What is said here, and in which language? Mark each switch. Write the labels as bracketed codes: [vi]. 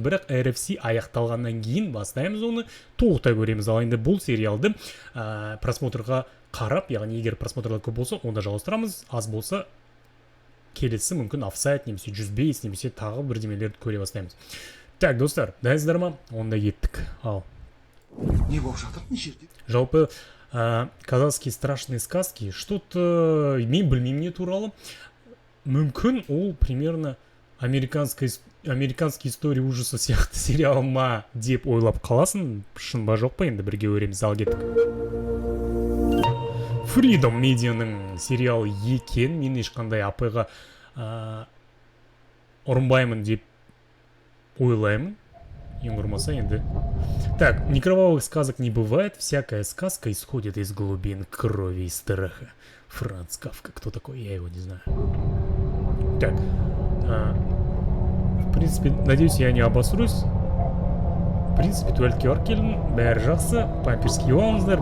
[kk] Бірақ RFC аяқталғаннан кейін бастаймыз оны, толықтай көреміз. Ал енді бұл сериалды просмотрға қарап, яғни егер просмотрлар көп болса, онда жалғастырамыз. Аз болса, келесі мүмкін офсайд, немесе 105, немесе тағы бірдемелерді көре бастаймыз. Так, достар, дайынсыздар ма? Онда кеттік. Ал. Не болып жатыр мына жерде? Жалпы [ru] казахские страшные сказки, что-то [kk] мен білмеймін не туралы. Мүмкін ол [ru] примерно американский история ужаса [kk] сияқты сериал ма деп ойлап қаласың. Шын ба жоқ па, енді бірге өреміз. Ал кеттік. Freedom Mediaның сериалы екен. Мен ешқандай апайға ұрынбаймын деп ойлаймын. Ең құрмаса енді. [ru] Так, некровавых сказок не бывает. Всякая сказка исходит из глубин крови и страха. Франц Кафка. Кто такой? Я его не знаю. Так. В принципе, надеюсь, я не обосрусь. В принципе, [kk] туалетке барып келдім. Бәрі жақсы. Памперский алыңыздар.